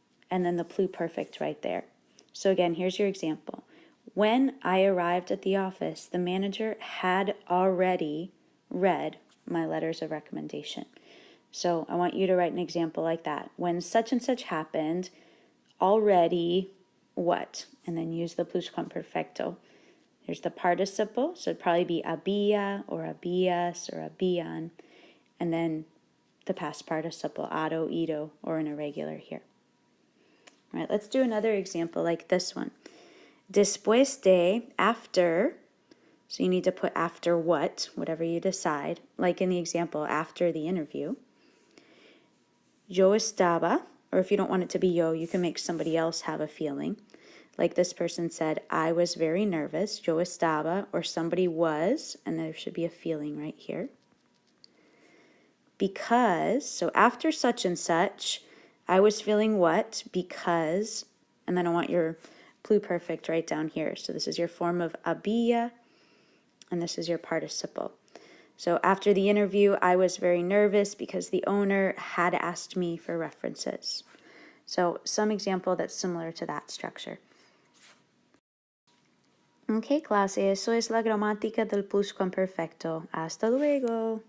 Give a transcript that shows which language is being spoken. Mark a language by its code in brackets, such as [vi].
[en] and then the pluperfect right there. So again, here's your example. When I arrived at the office, the manager had already read my letters of recommendation. So I want you to write an example like that. When such and such happened, already what? And then use the pluscuamperfecto. There's the participle, so it'd probably be había or habías or habían. And then the past participle, ado, ido, or an irregular here. All right, let's do another example like this one. [es] Después de, [en] after, so you need to put after what, whatever you decide, like in the example, after the interview. [es] Yo estaba, [en] or if you don't want it to be yo, you can make somebody else have a feeling. Like this person said, I was very nervous, [es] yo estaba, [en] or somebody was, and there should be a feeling right here. Because, so after such and such, I was feeling what? Because, and then I want your pluperfect right down here. So this is your form of había, and this is your participle. So after the interview, I was very nervous because the owner had asked me for references. So some example that's similar to that structure. [es] Ok, clase, eso es la gramática del pluscuamperfecto. Hasta luego.